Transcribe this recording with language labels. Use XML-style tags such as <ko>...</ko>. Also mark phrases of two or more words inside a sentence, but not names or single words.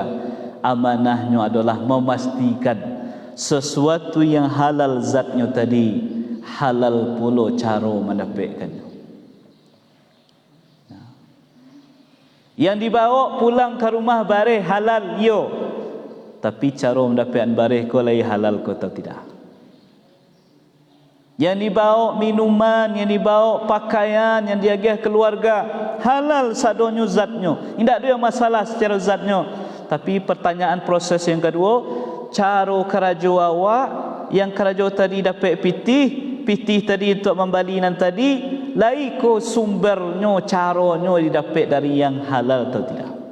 <id>Amanahnya adalah memastikan sesuatu yang halal zatnya tadi, halal pula cara mendapatkannya.</id> <min>Yang dibawa pulang ke rumah bareh halal yo, tapi cara mendapatkan bareh ko lai halal ko atau tidak.</min> <id>Yang dibawa minuman, yang dibawa pakaian, yang diagih keluarga halal sadonyo zatnya. Tidak ada yang masalah secara zatnya. Tapi pertanyaan proses yang kedua,</id> <min>cara kerajo awak yang kerajo tadi dapat pitih tadi untuk membalinan</min> <id>tadi, lai ko sumbernya, caranya didapat dari yang halal atau tidak.</id>